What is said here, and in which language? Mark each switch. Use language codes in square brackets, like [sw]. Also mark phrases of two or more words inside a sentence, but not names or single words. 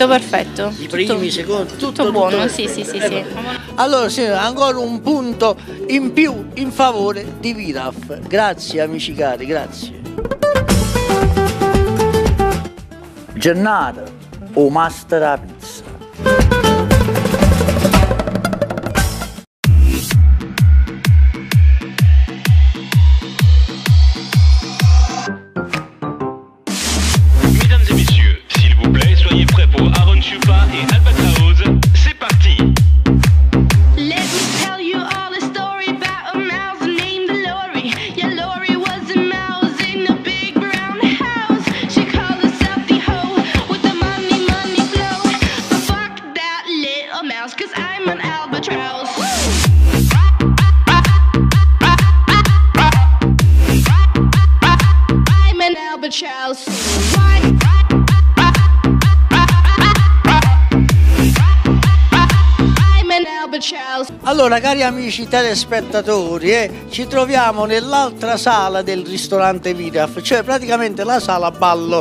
[it] I primi, i secondi, tutto buono, sì. Allora, sì, ancora un punto in più in favore di Viraf. Grazie amici cari, grazie. Giornata o master a pizza. [fr] Mesdames et messieurs, s'il vous plaît, soyez prêts pour Aaron Chupa et Albatraoz. C'est parti! [en] Let me tell you all the story about a mouse named Lori. Yeah, Lori was a mouse in a big brown house. She called herself the hoe with the money flow. But fuck that little mouse, 'cause I'm an albatross. I'm an albatross. [it] Allora, cari amici telespettatori, ci troviamo nell'altra sala del ristorante Viraf, cioè praticamente la sala ballo.